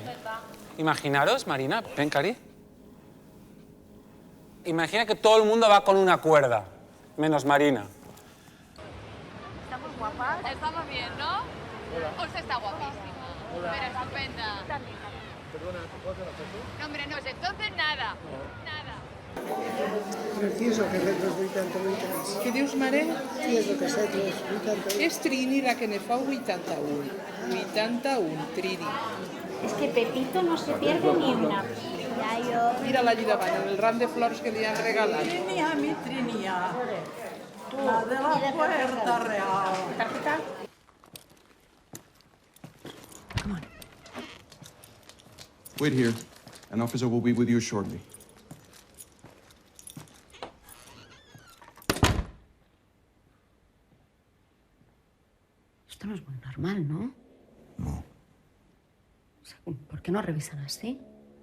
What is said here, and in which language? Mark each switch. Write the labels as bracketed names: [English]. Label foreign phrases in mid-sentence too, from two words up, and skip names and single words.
[Spanish] Imaginaros, Marina, ven, Cari. Imagina que todo el mundo va con una cuerda, menos Marina. Estamos guapas. Estamos bien, ¿no? Usted está guapísima. Pero estupenda. Perdona, ¿puedo hacer una foto? No, hombre, no sé. Entonces nada. Nada. Preciso, [Catalan] que res dels 80 litres. Què dius, mare? Sí, és el que sé, que és 80 litres. És Trini la que ne fa 81. 81, Trini. [Spanish] Es que Pepito no se pierde ni una. Ya yo... [Catalan] Mira-la allí davant, en el ram de flors que li han regalat. [Spanish] Trinia, mi Trinia. La de la Puerta Real. ¿Tarjeta? [English] Come on. Wait here. An officer will be with you shortly. [Spanish] Esto no es muy normal, ¿no? No. ¿Por qué no revisan así?